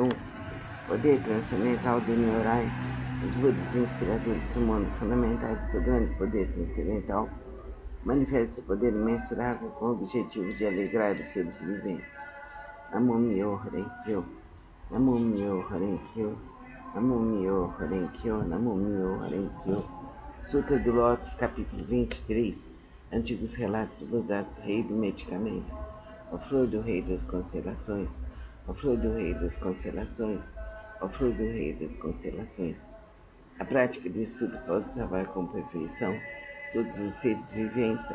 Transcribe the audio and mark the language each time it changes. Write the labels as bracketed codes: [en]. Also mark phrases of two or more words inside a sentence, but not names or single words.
[pt] Poder transcendental do Nyorai. Os Budas inspiradores do mundo, fundamentais de seu grande poder transcendental, manifesta poder imensurável com o objetivo de alegrar os seres viventes. [ja] 南無妙法蓮華経、南無妙法蓮華経、南無妙法蓮華経、南無妙法蓮華経. [pt] Sutra do Lotus, capítulo 23. Antigos relatos dos atos rei do medicamento. A flor do rei das constelações, a flor do rei das constelações, a flor do rei das constelações. A prática desse sutra pode salvar com perfeição todos os seres viventes.